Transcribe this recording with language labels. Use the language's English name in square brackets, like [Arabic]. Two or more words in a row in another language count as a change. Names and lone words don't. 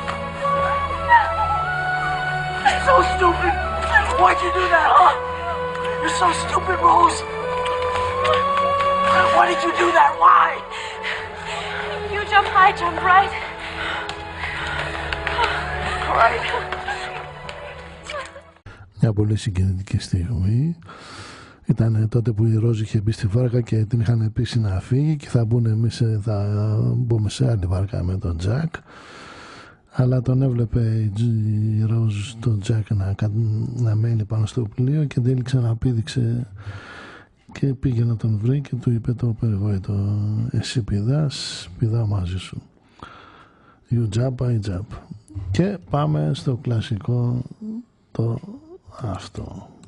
[English] So stupid! Why'd you do that, huh? You're so stupid, Rose. Why did you do that? Why? You jump, I jump, right? Right. [Greek] Μια πολύ συγκινητική στιγμή. Ήταν τότε που η Ρόζ είχε μπει στη βάρκα και την είχαν πείσει να φύγει και θα μπούμε σε άλλη βάρκα με τον Τζακ. Αλλά τον έβλεπε η Ρόζ τον Τζακ να μένει πάνω στο πλοίο και την ξαναπήδηξε και πήγε να τον βρει και του είπε το περιβόητο: εσύ πηδάω μαζί σου. [English] You jump, I jump. [Greek] Και πάμε στο κλασικό το αυτό.